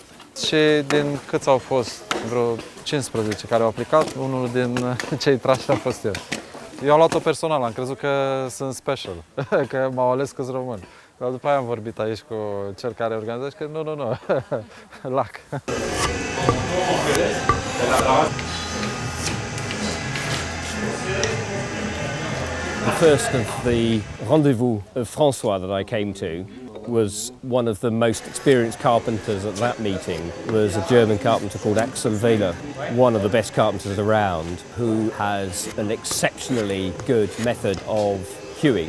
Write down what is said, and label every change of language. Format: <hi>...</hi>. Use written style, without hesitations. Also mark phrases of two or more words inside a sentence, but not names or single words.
<ro>Și din câți au fost, vreo 15 care au aplicat, unul din cei trași a fost eu. Eu am luat-o personal, am crezut că sunt special, că m-au ales că-s român. Dar după aia am vorbit aici cu cel care organizează și că nu, lac.</ro> <en>The first of the rendezvous of François that I came to was one of the most experienced carpenters at that meeting was a German carpenter called Axel Wehler, one of the best carpenters around, who has an exceptionally good method of hewing.</en>